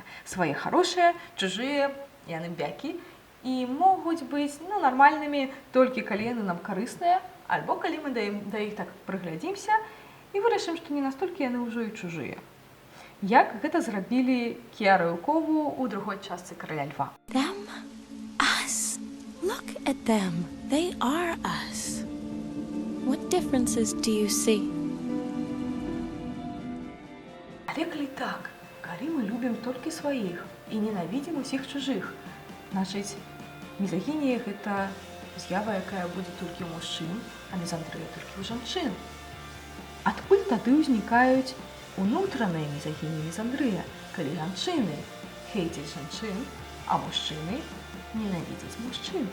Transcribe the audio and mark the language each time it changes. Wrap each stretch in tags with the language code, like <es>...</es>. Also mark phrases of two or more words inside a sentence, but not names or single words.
<be>Свае хорошыя, чужыя, яны бякі і могуць быць нармальнымі толькі калі яны нам карысныя, альбо калі мы да іх так прыглядзімся і вырашым, што не настолькі яны ўжо і чужыя. Як гэта зрабілі Кіара і Кову ў другой частцы «Караля льва».</be> <en>Them, us. Look at them. They are us. What differences do you see?</en> <be>Але калі так, калі мы любім толькі сваіх і ненавідзім усіх чужых, значыць, мізагінія – гэта з'ява, якая будзе толькі ў мужчын, а мізандрыя толькі ў жанчын. Адкуль тады ўзнікаюць унутраныя мізагінія і мізандрыя, калі жанчыны хейцяць жанчын, а мужчыны ненавідзяць мужчын?</be>